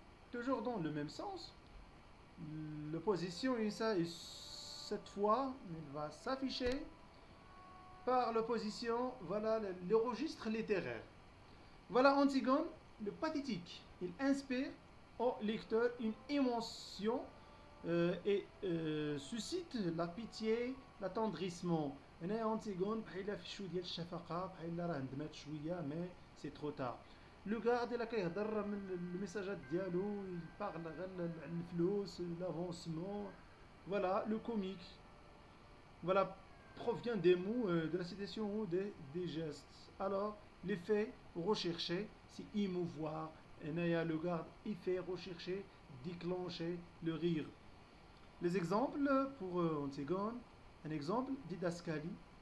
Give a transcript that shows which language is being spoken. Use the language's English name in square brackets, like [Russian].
[French] Toujours dans le même sens. L'opposition, cette fois, il va s'afficher par l'opposition, voilà le registre littéraire. Voilà Antigone, le pathétique. Il inspire au lecteur une émotion et suscite la pitié, l'attendrissement. [Arabic] هنا Antigone بحال في شويه ديال الشفقه بحال راه ندمات شويه [French] mais c'est trop tard. [Arabic] لو غارد الا كيهضر من الميساجات ديالو يبارل غير على الفلوس l'avancement. [French] Voilà le comique. Voilà provient des mots de la citation ou des gestes. Alors l'effet recherché c'est émouvoir. هنايا le garde il fait rechercher, déclencher le rire. Les exemples pour Antigone. Un exemple, didascalie.